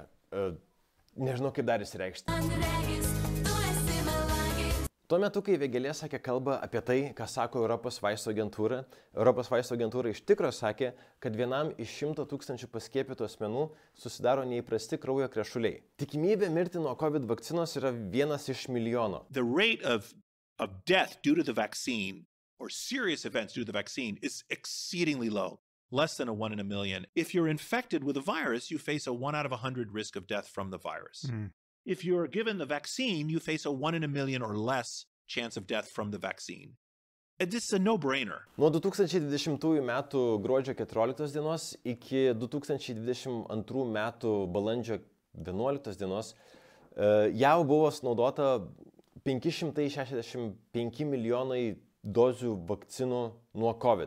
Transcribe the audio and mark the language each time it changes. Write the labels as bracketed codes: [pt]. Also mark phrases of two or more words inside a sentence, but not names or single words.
[lt] Nežinau, kaip dar įsireikšti. Tuo metu, kai Vėgėlė sakė kalbą apie tai, ką sako Europos vaistų agentūra, Europos vaistų agentūra iš tikro sakė, kad 1 iš 100 000 paskiepytų asmenų susidaro neįprasti kraujo krešuliai. Tikimybė mirti nuo COVID vakcinos yra 1 iš milijono. [en] The rate of death due to the vaccine or serious events due to the vaccine is exceedingly low, less than a 1 in a million. If you're infected with a virus, you face a 1 out of 100 risk of death from the virus. If you're given the vaccine, you face a 1 in a million or less chance of death from the vaccine. This is a no-brainer. [lt] Nuo 2020 metų gruodžio 14 dienos iki 2022 metų balandžio 11 dienos jau buvo sunaudota 565 milijonai dozių vakcinų nuo COVID.